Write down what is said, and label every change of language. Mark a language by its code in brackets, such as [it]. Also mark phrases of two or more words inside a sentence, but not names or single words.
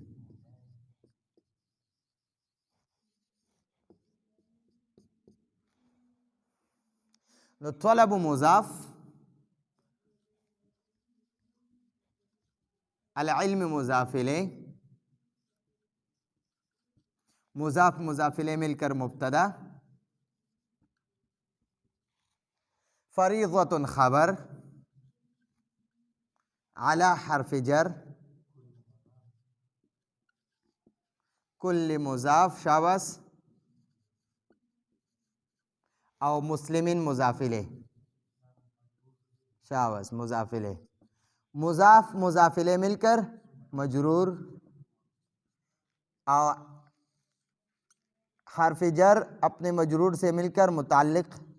[ur] نو طلب مضاف، العلم مضاف الیہ، مضاف مضاف الیہ مل کر مبتدا، فریضۃ خبر، علی حرف جر، کل مضاف شاباس، او مسلمین مضاف الیہ. شاباس مضاف الیہ، مضاف مضاف الیہ مل کر مجرور، اور حرف جر اپنے مجرور سے مل کر متعلق.